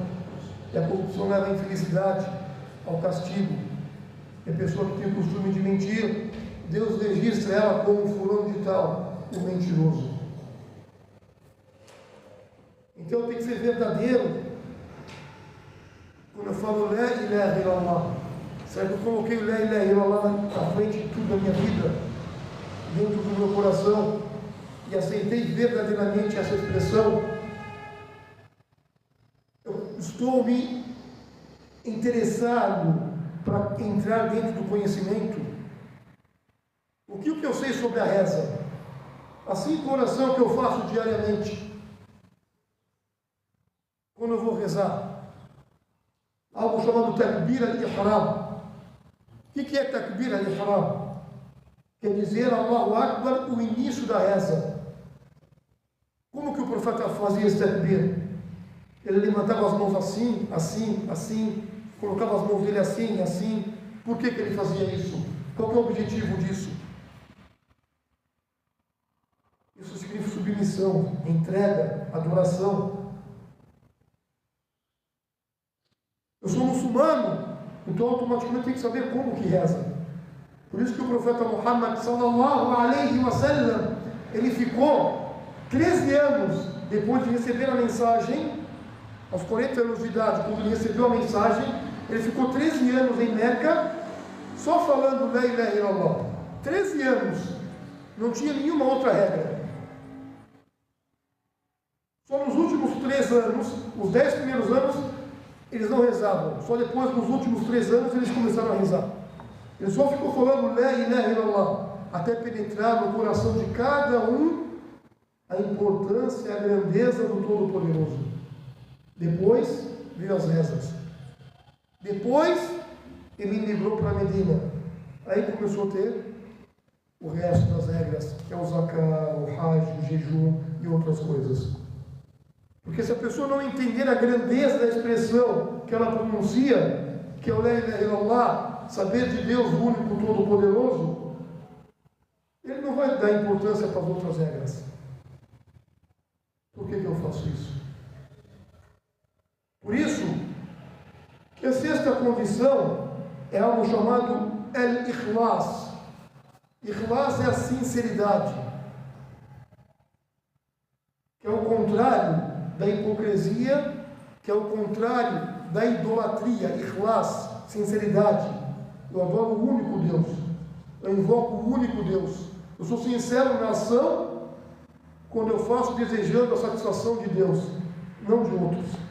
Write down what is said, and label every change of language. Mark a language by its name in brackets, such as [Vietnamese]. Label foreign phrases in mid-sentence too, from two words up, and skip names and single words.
[Portuguese] E a corrupção leva à infelicidade, ao castigo. E a pessoa que tem o costume de mentir, Deus registra ela como fulano de tal, o mentiroso. Então tem que ser verdadeiro. Quando eu falo [Arabic] لا إله إلا الله, [Portuguese] certo? Eu coloquei [Arabic] لا إله إلا الله [Portuguese] na frente de tudo da minha vida, dentro do meu coração, e aceitei verdadeiramente essa expressão. Eu estou me interessado para entrar dentro do conhecimento. O que eu sei sobre a reza? A simples oração que eu faço diariamente. Quando eu vou rezar, algo chamado [Arabic] تكبير الإحرام. [Portuguese] O que é [Arabic] تكبير الإحرام? [Portuguese] Quer dizer [Arabic] الله أكبر, [Portuguese] o início da reza. Como que o profeta fazia esse Takbir? Ele levantava as mãos assim, assim, assim, colocava as mãos dele assim, assim. Por que ele fazia isso? Qual que é o objetivo disso? Isso significa submissão, entrega, adoração. Eu sou muçulmano, então automaticamente tem que saber como que reza. Por isso que o profeta Muhammad [Arabic] صلى الله عليه وسلم, [Portuguese] ele ficou 13 anos depois de receber a mensagem, aos 40 anos de idade, quando ele recebeu a mensagem, ele ficou 13 anos em Meca, só falando [Arabic] لا إله إلا الله. [Portuguese] 13 anos, não tinha nenhuma outra regra. Só nos últimos 3 anos, os 10 primeiros anos, eles não rezavam. Só depois, nos últimos 3 anos, eles começaram a rezar. Ele só ficou falando [Arabic] لا إله إلا الله, [Portuguese] até penetrar no coração de cada um a importância e a grandeza do Todo-Poderoso. Depois veio as rezas. Depois ele migrou para Medina. Aí começou a ter o resto das regras, que é o zakat, o hajj, o jejum e outras coisas. Porque se a pessoa não entender a grandeza da expressão que ela pronuncia, que é o [Arabic] لا إله إلا الله, [Portuguese] saber de Deus, o único Todo-Poderoso, ele não vai dar importância para as outras regras. Por que eu faço isso? Por isso, que a sexta condição é algo chamado al-ikhlas. Ikhlas é a sinceridade, que é o contrário da hipocrisia, que é o contrário da idolatria. Ikhlas, sinceridade. Eu adoro o único Deus, eu invoco o único Deus, eu sou sincero na ação quando eu faço desejando a satisfação de Deus, não de outros.